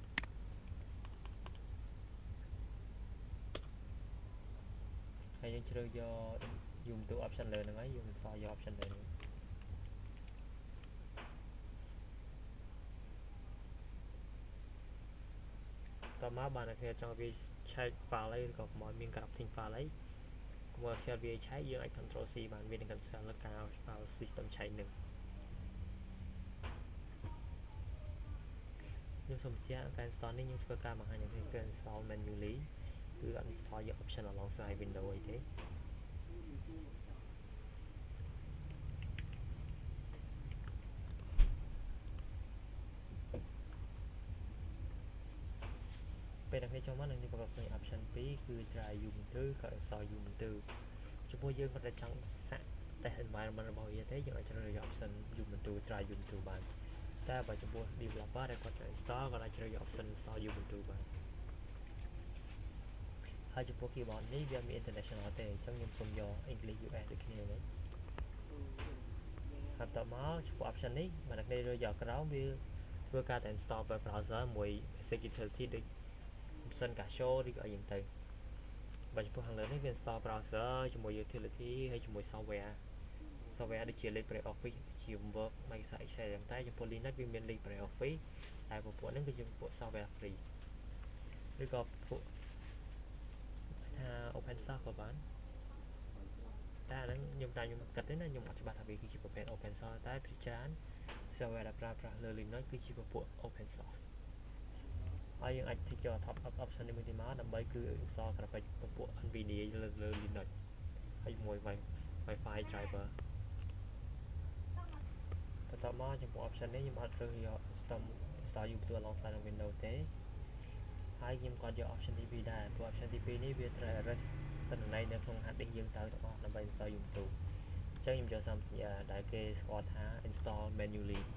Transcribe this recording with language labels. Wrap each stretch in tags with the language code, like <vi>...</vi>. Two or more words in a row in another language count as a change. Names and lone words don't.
<km>ហើយយើងជ្រើសយក Ubuntu option លើហ្នឹងហើយយើង install យក option លើហ្នឹងតមកបានតែគ្នាចង់វាឆែក file អីឬក៏កុំឲ្យមាន</km> <en>corrupting file</en> <km>អីកុំឲ្យ share វាឆែកយើងអាច</km> <en>control C</en> <km>បានវានឹង cancel លើការ</km> <en>file system</en> <km>ឆែកនឹង ខ្ញុំសូមបញ្ជាក់ការ install នេះខ្ញុំធ្វើការបង្ហាញឲ្យឃើញ</km> <en>install manually</en> <km>គឺអត់ install យក</km> <en>option alongside Windows</en> <km>អីទេ ពេលអ្នកនេះចូលមកនឹងខ្ញុំប្រកបឃើញ option 2គឺ try Ubuntu ក៏ install Ubuntu ចំពោះយើងគាត់តែចង់សាក់</km> <en>test environment</en> <km>របស់វាទេយើងអាចជ្រើសរើស</km> <en>option Ubuntu try Ubuntu</en> <km>បានតែបើចំពោះ developer ដែលគាត់ install គាត់អាចជ្រើសយក</km> <en>option install Ubuntu</en> <km>បាន ហើយចំពោះ keyboard នេះវាមាន international ទេអញ្ចឹងខ្ញុំសូមយក English US ដូចគ្នានេះហើយតមកចំពោះ option នេះបើអ្នកនេះរើសយកក្រោមវាធ្វើការ តែ</km> <en>install web browser</en> <km>មួយ</km> <en>basic utility</en> <km>ដូច</km> <en>option Casio</en> <km>ឬក៏អីយ៉ាងទៅបើចំពោះខាងលើនេះវា install browser ជាមួយ utility ហើយជាមួយ software ដូចជា LibreOffice ជា Word Microsoft Excel យ៉ាងតែចំពោះ Linux វាមាន LibreOffice តែពួកហ្នឹងគឺជាពួក</km> <en>software free</en> <km>ឬក៏ពួកថា</km> <en>open source</en> <km>ក៏បានតែអាហ្នឹងខ្ញុំគិតទេណាខ្ញុំអត់ច្បាស់ថាវាគឺជាប្រភេទ</km> <en>open source</en> <km>តែភាគច្រើន software ដែលប្រើប្រាស់លើ Linux គឺជាពួក</km> <en>open source</en> <km>ហើយយើងអាចទីយក</km> <en>top up option</en> <km>នេះមួយទៀតមកដើម្បីគឺ</km> <en>install graphic</en> <km>ពួក NVIDIA លើ Linux ហើយមួយ</km> <en>Wi-Fi driver</en> <km>បន្ទាប់មកចំពោះ option នេះខ្ញុំអត់រើសយក</km> <en>install Ubuntu alongside</en> <km>នឹង Windows ទេហើយខ្ញុំក៏យក option ទី2ដែរព្រោះ option ទី2នេះវាត្រូវ arrest ទិន្នន័យនៅក្នុង hard disk យើងទៅទាំងអស់ដើម្បី</km> <en>install Ubuntu</en> <km>អញ្ចឹងខ្ញុំយក something ដែលគេស្គាល់ថា</km> <en>install manually</en>